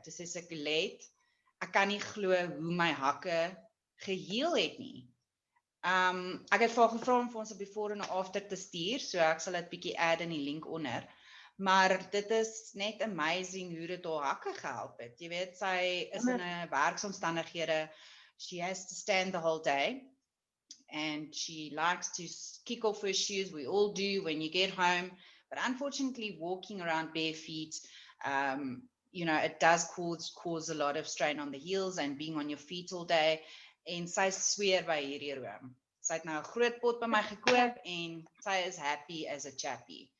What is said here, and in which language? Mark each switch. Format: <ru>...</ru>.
<af>Toe sê sy, Colette, ek kan nie glo hoe my hakke geheel het nie. Ek het vir haar gevra om vir ons 'n before en after te stuur, so ek sal dit bietjie add in die link onder. Maar dit is net amazing hoe dit haar hakke gehelp het. Jy weet, sy is in 'n werksomstandighede.</af> <en>She has to stand the whole day. And she likes to kick off her shoes. We all do when you get home. But unfortunately, walking around bare feet, it does cause a lot of strain on the heels and being on your feet all day.</en> <af>En sy sweer by hierdie room. Sy het nou 'n groot pot by my gekoop en sy is</af> <en>happy as a chappie.</en>